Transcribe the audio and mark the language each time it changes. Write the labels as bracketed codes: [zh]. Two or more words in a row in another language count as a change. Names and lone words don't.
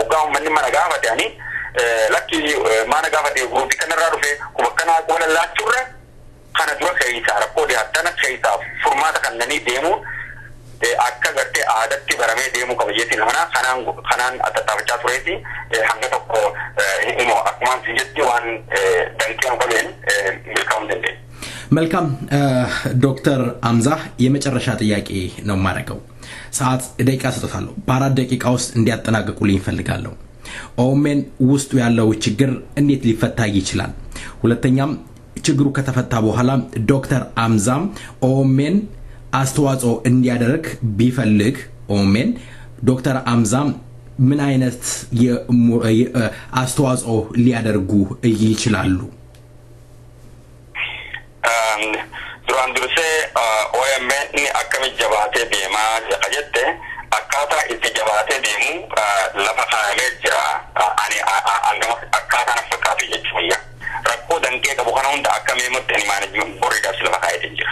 [om] Hoggaa uummanni mana gaafate ani lakki mana gaafate guruupii kanarraa dhufe kuma akkanaa wal laachuurra kana dura keessaa rakkoo dhiyaattana keessaa furmaata kannanii deemu akka gartee aadatti baramee deemuu qaba jechuun kanaan tattaafachaa tureeti hanga tokko immoo akkuma jetti waan danqee qabeen milkaa'uu dandeenya. [am] መልካም ዶክተር አምዛ የመጨረሻ ጥያቄ ነው ማረጋው ሰዓት ደቂቃ ሰጥታለሁ በአራት ደቂቃ ውስጥ እንዲያጠናቅቁልኝ ፈልጋለሁ ኦሜን ውስጡ ያለው ችግር እንዴት ሊፈታ ይችላል ሁለተኛም ችግሩ ከተፈታ በኋላ ዶክተር አምዛም ኦሜን አስተዋጽኦ እንዲያደርግ ቢፈልግ ኦሜን ዶክተር አምዛም ምን አይነት አስተዋጽኦ ሊያደርጉ ይችላሉ? [om] duraan dursee OMN akkami jabaatee deemaa jette akkaataa itti jabaatee deemu lafa kaa'amee jira. Ani akkaataan fakkaatu jechuudha. Rakkoo danqee qabu kana hunda akkamii mutti maanajimentii boordiidhaaf lafa kaa'ee jira.